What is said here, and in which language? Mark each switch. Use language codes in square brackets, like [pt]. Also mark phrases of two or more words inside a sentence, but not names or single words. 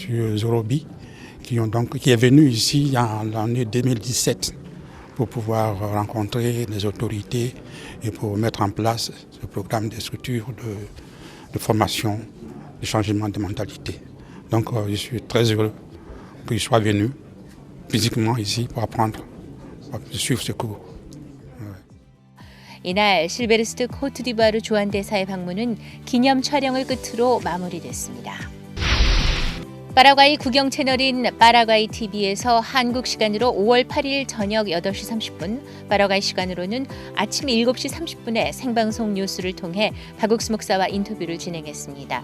[fr] Zorobi qui est venu ici en l'année 2017 pour pouvoir rencontrer les autorités et pour mettre en place ce programme de structure de formation, de changement de mentalité. Donc je suis très heureux qu'ils soient venus physiquement ici pour apprendre, pour suivre ce cours. [ko] 이날 실베르스트 코트디부아르 주한 대사의 방문은 기념 촬영을 끝으로 마무리됐습니다. 파라과이 국영 채널인 파라과이 TV에서 한국 시간으로 5월 8일 저녁 8시 30분, 파라과이 시간으로는 아침 7시 30분에 생방송 뉴스를 통해 박옥수 목사와 인터뷰를 진행했습니다.